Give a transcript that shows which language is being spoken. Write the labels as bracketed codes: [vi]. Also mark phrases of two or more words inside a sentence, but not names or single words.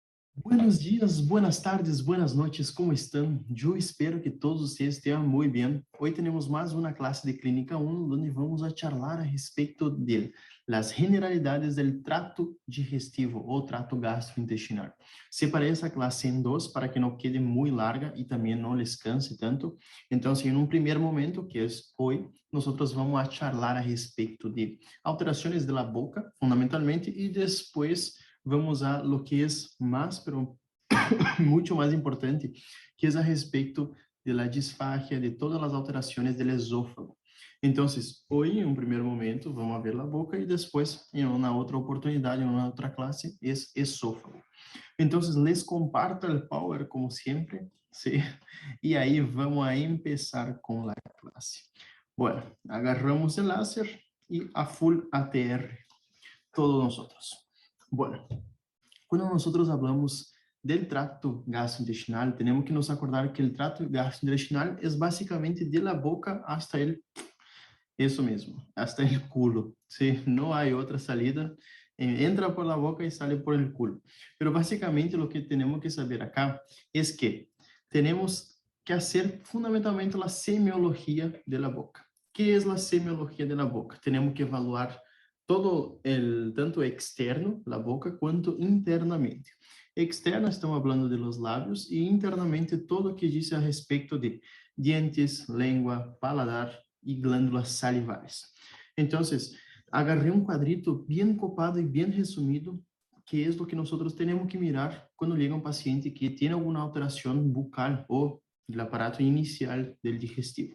[es] Buenos días, buenas tardes, buenas noches, ¿cómo están? Yo espero que todos ustedes estén muy bien. Hoy tenemos más una clase de Clínica 1 donde vamos a charlar a respecto de las generalidades del trato digestivo o trato gastrointestinal. [pt] Separei essa classe em dois para que não quede muito larga e também não [es] les canse [pt] tanto. Então, em um primeiro momento, que é hoje, nós [es] vamos a charlar [pt] a respeito de alterações da boca, fundamentalmente, e depois [es] vamos a lo que es [pt] más, pero mucho más importante, que es a respeito [es] de la disfagia, [pt] de todas as alterações do esôfago. Então, hoje, em um primeiro momento, vamos ver a boca e depois, em uma outra oportunidade, em uma outra classe, é esôfago. Então, [es] les comparto [pt] o power, como sempre, ¿sí? E aí [es] vamos a empezar [pt] com a classe. [es] Bueno, agarramos [pt] o láser e a [es] full ATR, todos nosotros. Bueno, [pt] quando nós [es] hablamos del trato gastrointestinal, [pt] temos que nos acordar que o trato gastrointestinal é basicamente [es] de la boca hasta el, [pt] isso mesmo, [es] hasta el culo. ¿Sí? [pt] Não há outra salida. [es] Entra por la boca e sale por el culo. Pero basicamente lo que [pt] temos que [es] saber acá es que [pt] temos que [es] hacer fundamentalmente a semiologia de la boca. [pt] Que é a semiologia [es] de la boca? [pt] Temos que [es] evaluar todo el, tanto externo, la boca, [pt] quanto internamente. Externo, estamos falando [es] de los lábios, [pt] e internamente todo o que diz a respeito de dientes, língua, paladar e glândulas salivares. Então, agarrei um quadrito bem copado e bem resumido, que é o que nós temos que mirar quando chega um paciente que tem alguma alteração bucal ou do aparato inicial do digestivo.